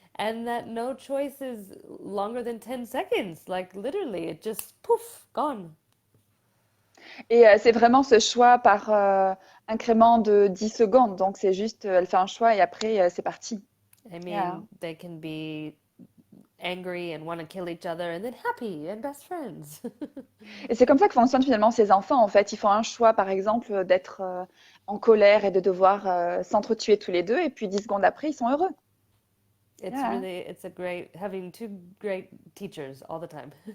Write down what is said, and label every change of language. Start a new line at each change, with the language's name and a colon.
English: and that no choice is longer than 10 seconds. Like literally, it just poof, gone.
French: Et c'est vraiment ce choix par incrément de 10 secondes. Donc, c'est juste, elle fait un choix et après, c'est parti.
English: I Yeah. mean, they can be angry and want to kill each other and then happy and best friends.
French: Et c'est comme ça que fonctionnent finalement ces enfants, en fait. Ils font un choix, par exemple, d'être en colère et de devoir s'entretuer tous les deux. Et puis 10 secondes après, ils sont heureux.
English: Yeah. It's a great, having two great teachers all the time.